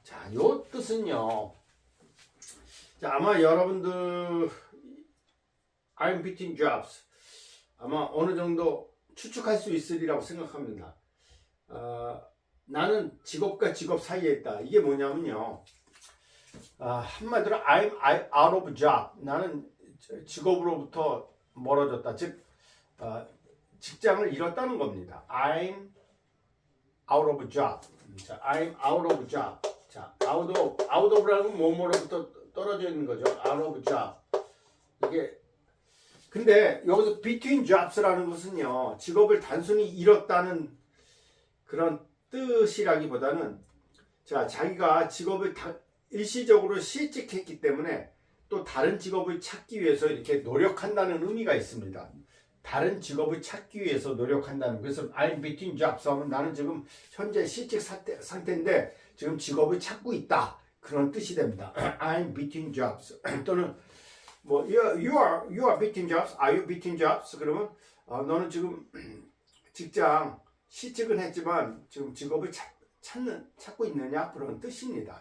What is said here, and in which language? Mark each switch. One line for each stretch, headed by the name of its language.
Korean: 자, 요 뜻은요. 자, 아마 여러분들
English: I'm between jobs.
Korean: 아마 어느 정도 추측할 수 있으리라고 생각합니다. 나는 직업과 직업 사이에 있다. 이게 뭐냐면요.
English: 한마디로 I'm out of job.
Korean: 나는 직업으로부터 멀어졌다. 즉, 직장을 잃었다는 겁니다.
English: I'm out of job. 자, I'm out of job.
Korean: 자, out of라는 건 뭐뭐로부터 떨어져 있는 거죠.
English: out of job.
Korean: 이게 근데 여기서 between jobs라는 것은요. 직업을 단순히 잃었다는 그런 뜻이라기보다는 자, 자기가 직업을 일시적으로 실직했기 때문에 또 다른 직업을 찾기 위해서 이렇게 노력한다는 의미가 있습니다. 다른 직업을 찾기 위해서 노력한다는. 그래서
English: I'm between jobs
Korean: 하면 나는 지금 현재 실직 상태인데 지금 직업을 찾고 있다. 그런 뜻이 됩니다.
English: I'm between jobs. 또는 뭐 you are between jobs. Are you between jobs?
Korean: 그러면 너는 지금 직장 실직은 했지만 지금 직업을 찾고 있느냐 그런 뜻입니다.